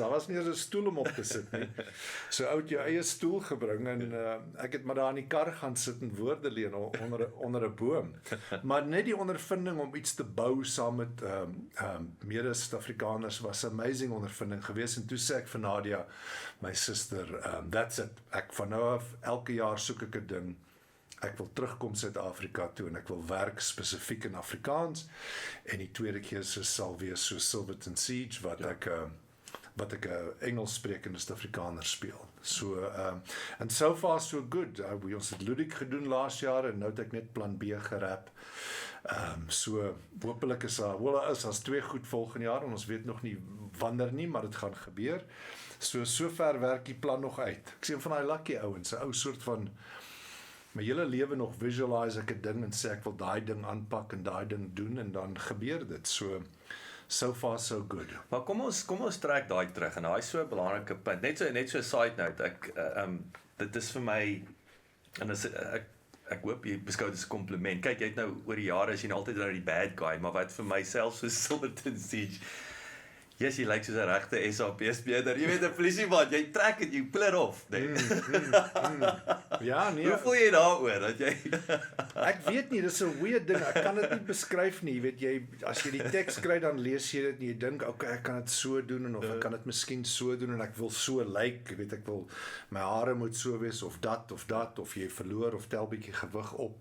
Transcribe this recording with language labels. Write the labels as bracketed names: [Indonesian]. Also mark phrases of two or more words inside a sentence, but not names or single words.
[Afrikaans] Daar was nie eens 'n stoel om op te sit nie. So ou het jou eie stoel gebring en ek het maar daar in die kar gaan sit en woorde leen onder 'n boom. Maar net die ondervinding om iets te bou saam met mede-Suid-Afrikaners was 'n amazing ondervinding geweest en toe sê ek vir Nadia, my suster, [English] that's it. [Afrikaans] Ek van nou af elke jaar soek ek 'n ding. Ek wil terugkom Suid-Afrika toe en ek wil werk spesifiek in Afrikaans en die tweede keer sal wees so Silverton Siege wat ek 'n Engels sprekende Suid-Afrikaner speel. [English] So and so far so good. [Afrikaans] Ons het Ludik gedoen laas jaar en nou het ek net plan B gerap. So hopelik is as 2 goed volgende jaar en ons weet nog nie wanneer nie, maar dit gaan gebeur. So ver werk die plan nog uit. Ek sien van daai lucky ouens, 'n ou soort van my hele lewe nog visualize ek 'n ding en sê ek wil daai ding aanpak en daai ding doen en dan gebeur dit. [English] So far so good. [Afrikaans] Maar kom ons trek daai terug en daai so 'n belangrike punt. Net so 'n [English] side note. [Afrikaans] Dit is vir my en ek hoop jy beskou dit as 'n kompliment. Kyk, jy het nou oor die jare as jy altyd nou die [English] bad guy, [Afrikaans] maar wat vir myself so Silverton Siege. Yes, jy lyk soos 'n regte SAPS-speler. Jy weet 'n polisieman, jy trek dit, jy [English] pull it off, [Afrikaans] nee. Ja, nee. Hoe voel jy daaroor dat jy Ek weet nie, dis 'n weird ding. Ek kan dit nie beskryf nie. Jy weet as jy die teks kry dan lees jy dit en jy dink, okay, ek kan dit so doen en of ek kan dit miskien so doen en ek wil so lyk, jy weet ek wil my hare moet so wees of dat of jy verloor of tel bietjie gewig op.